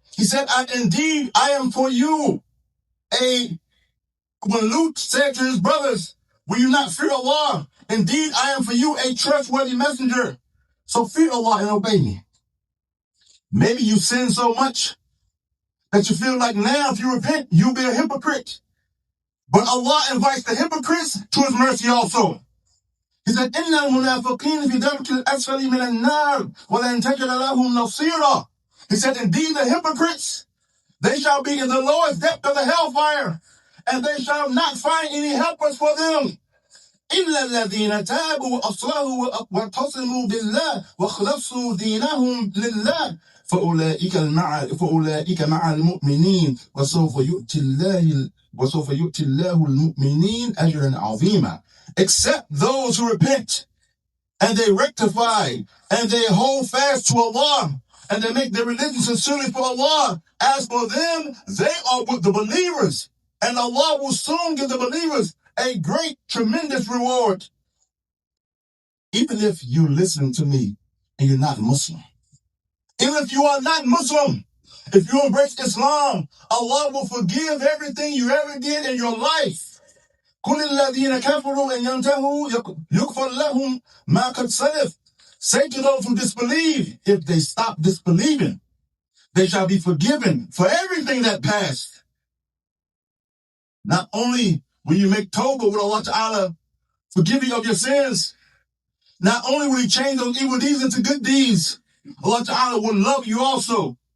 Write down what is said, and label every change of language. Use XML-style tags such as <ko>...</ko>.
<en>He said, indeed, I am for you when Lut said to his brothers, will you not fear Allah? Indeed, I am for you a trustworthy messenger. So fear Allah and obey me. Maybe you sin so much that you feel like now if you repent, you'll be a hypocrite. But Allah invites the hypocrites to His mercy also. He said,</en> <ar>إِنَّ الْمُنَافِقِينَ فِي دَرْكِ الْأَسْفَلِ مِنَ النَّارِ وَلَنْ تَجِدَ لَهُمْ نَصِيرًا.</ar> <en>He said, indeed the hypocrites, they shall be in the lowest depth of the hellfire, and they shall not find any helpers for them.</en> <ar>إِلَّا الَّذِينَ تَابُوا وَأَصْلَحُوا وَاعْتَصَمُوا بِاللَّهِ وَخْلَصُوا دِينَهُمْ لِلَّهِ فَأُولَٰئِكَ مَعَ الْمُؤْمِنِينَ وَسَوْفَ يُؤْتِ اللَّهُ وَسَوْفَ يُؤْتِ اللَّهُ الْمُؤْمِنِينَ أَجْرًا عَظِيمًا.</ar> <en>Except those who repent and they rectify and they hold fast to Allah and they make their religion sincerely for Allah. As for them, they are with the believers, and Allah will soon give the believers a great, tremendous reward. Even if you're listening to me and you're not Muslim, even if you are not Muslim, if you embrace Islam, Allah will forgive everything you ever did in your life.</en> <ar>كل الذين كفروا إن ينتهوا يغفر لهم ما قد سلف.</ar> <en>Say to those who disbelieve, if they stop disbelieving, they shall be forgiven for everything that passed. Not only will you make tawbah with Allah Ta'ala, forgive you of your sins, not only will He change those evil deeds into good deeds, Allah Ta'ala will love you also.</en>